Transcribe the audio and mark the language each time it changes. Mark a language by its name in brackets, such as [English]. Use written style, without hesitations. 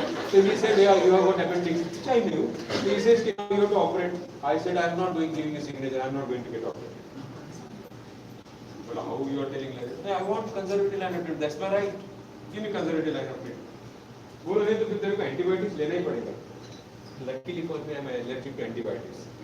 [English] So he said, yeah, you have got appendix, which I knew. So he says, you have to operate. I said, I am not going giving a signature, I am not going to get operated. Well, how you are telling like that? I want conservative line of treatment, that's my right. Give me conservative line of treatment. [Hindi] बोलो नहीं तो फिर तेरे को antibiotics लेना ही पड़ेगा. [English] Luckily for me, I am allergic to antibiotics.